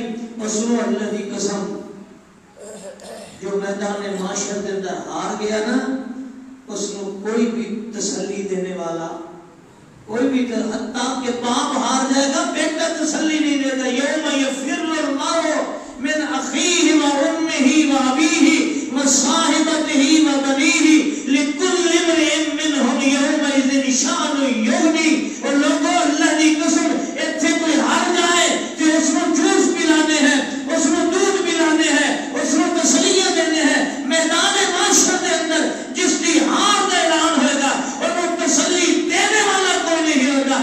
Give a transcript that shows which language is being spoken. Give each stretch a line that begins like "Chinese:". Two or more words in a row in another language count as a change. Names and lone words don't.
Urdu: اور سنو اللہ کی قسم, جو میدان معاشر کے اندر ہار گیا نا, اس کو کوئی بھی تسلی دینے والا, کوئی بھی, حتیٰ کہ باپ ہار جائے گا, بیٹا تسلی نہیں دے گا.
Arabic: یوم یفر المرء من اخیہ و امہ و ابیہ و صاحبتہ و بنیہ لکل امرئ منہم یومئذ شأن یغنی.
Urdu: اور لوگوں اللہ کی قسم, اتھے کوئی ہار جائے کہ اس کو جوس پلانے ہیں, اس کو دودھ پلانے ہیں, اس کو تسلیاں دینے ہیں. میدان معاشر کے اندر جس کی ہار کا اعلان ہوئے گا, اور وہ تسلی دینے والا کوئی نہیں ہوگا.